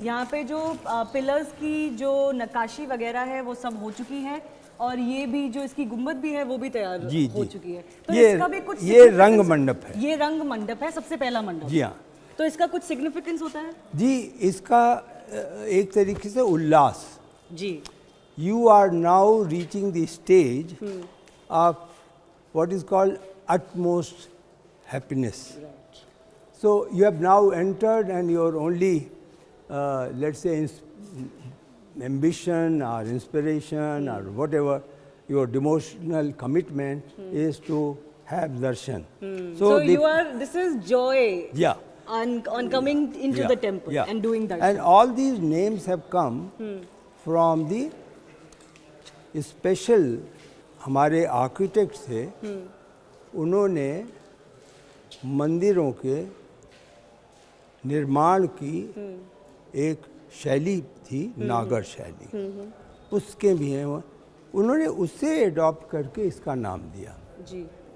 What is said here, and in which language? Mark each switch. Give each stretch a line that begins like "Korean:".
Hindi: यहाँ पे जो पिलर्स की जो नक्काशी वगैरह है वो सब हो चुकी है, और ये भी जो इसकी गुम्बद भी है वो भी तैयार हो चुकी है। तो इसका भी कुछ ये रंग मंडप है। ये रंग मंडप है, सबसे पहला मंडप। जी हाँ। तो इसका कुछ सिग्निफिकेंस होता है? जी, इसका एक तरीके से उल्लास। जी।
English: You are now reaching the stage of what is called utmost happiness. Right. So you have now entered, and your only, let's say, ambition or inspiration or whatever, your devotional commitment is to have darshan. So this is joy. Yeah. On coming into the temple and doing darshan. And all these names have come from the
Hindi: special हमारे architect थे। उन्होंने मंदिरों के निर्माण की एक शैली थी, नागर शैली, उसके भी हैं, उन्होंने उसे एडॉप्ट करके इसका नाम दिया। जी।